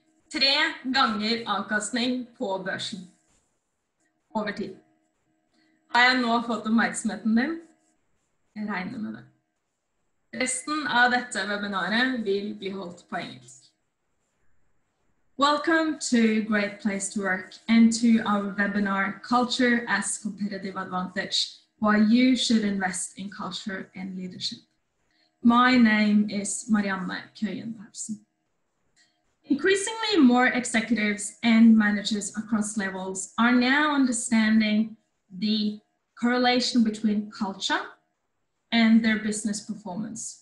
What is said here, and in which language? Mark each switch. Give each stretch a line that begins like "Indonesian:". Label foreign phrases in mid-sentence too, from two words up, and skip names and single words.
Norwegian: 3 ganger avkastning på børsen over tid. Har jeg nå fått oppmerksomheten din? Jeg regner med det. Resten av dette webinaret vil bli holdt på engelsk.
English: Welcome to Great Place to Work and to our webinar, Culture as Competitive Advantage, Why You Should Invest in Culture and Leadership. My name is Marianne Køyen-Persen. Increasingly more executives and managers across levels are now understanding the correlation between culture and their business performance.